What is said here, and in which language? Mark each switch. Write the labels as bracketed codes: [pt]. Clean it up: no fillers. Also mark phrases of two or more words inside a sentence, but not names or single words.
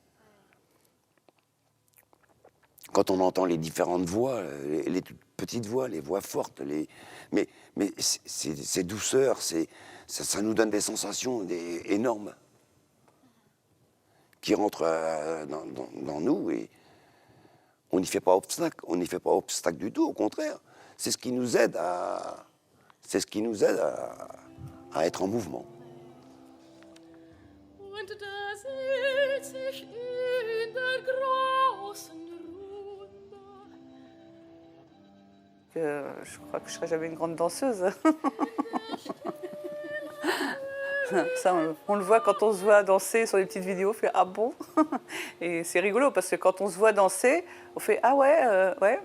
[fr] Quand on entend les différentes voix, les toutes petites voix, les voix fortes, mais ces douceurs, ça nous donne des sensations énormes qui rentrent dans nous et on n'y fait pas obstacle. On n'y fait pas obstacle du tout, au contraire. C'est ce qui nous aide à être en mouvement. [de] Und da sitz ich in der großen [fr] Je crois que je ne serai jamais une grande danseuse. Ça, on le voit quand on se voit danser sur les petites vidéos, on fait « Ah bon ?» Et c'est rigolo parce que quand on se voit danser, on fait « Ah ouais, ouais.